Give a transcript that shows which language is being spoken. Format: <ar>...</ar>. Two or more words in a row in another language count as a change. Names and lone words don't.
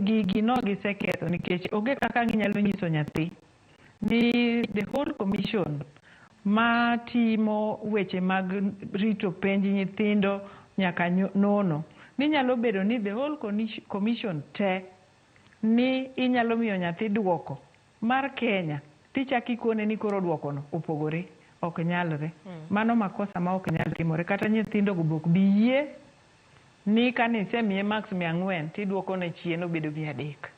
<luo>gigi no giseketho nikech onge kaka ginyalo nyiso nyathi ni</luo> <en>the whole commission</en> <luo>ma timo weche mag rito penj nyithindo nyaka nono ni nyalo bedo ni</luo> <en>the whole commission</en> <luo>te ni inyalo miyo nyathi duoko mar Kenya tichaki ikone ni koro duokono opogore, ok nyalre. Mano makosa ma ok nyal timore, kata nyithindo go bok biyie ni kanise miye max 400 tiduoko ne chien obedo 300.</luo>